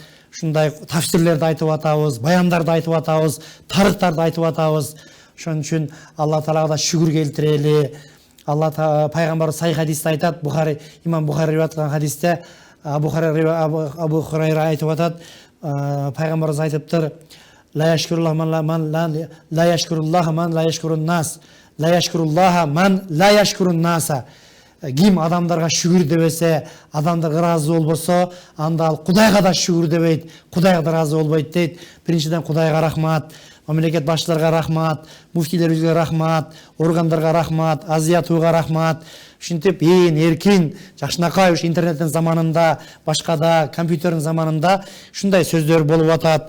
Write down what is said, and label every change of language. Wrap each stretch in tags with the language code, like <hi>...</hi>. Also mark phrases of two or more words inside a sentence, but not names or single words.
<ky>Ушундай тафсирлерди айтып атабыз, баяндарды айтып атабыз, тарыхтарды айтып атабыз. Ошон үчүн Алла Таалага да шүгүр келтирели. Алла пайгамбар сай хадисте айтат, имам Бухари риваят кылган хадисте Абу Хурайра айтып атат, пайгамбарыбыз айтыптыр:</ky> <ar>لا يشكر الله من لا يشكر الله من لا يشكرون الناس، لا يشكر الله من لا يشكر الناس.</ar> <ky>Ким адамдарга шүгүр дебесе, адамдар ыраазы болбосо, анда ал Кудайга да шүгүр дебейт, Кудайга да ыраазы болбойт дейт. Биринчиден Кудайга рахмат, мамлекет башчыларга рахмат, муфтилерибизге рахмат, органдарга рахмат, Азия ТВга рахмат. Ушинтип ээн эркин, жакшынакай ушу интернеттин заманында, башкада компьютердин заманында ушундай сөздөр болуп атат.</ky>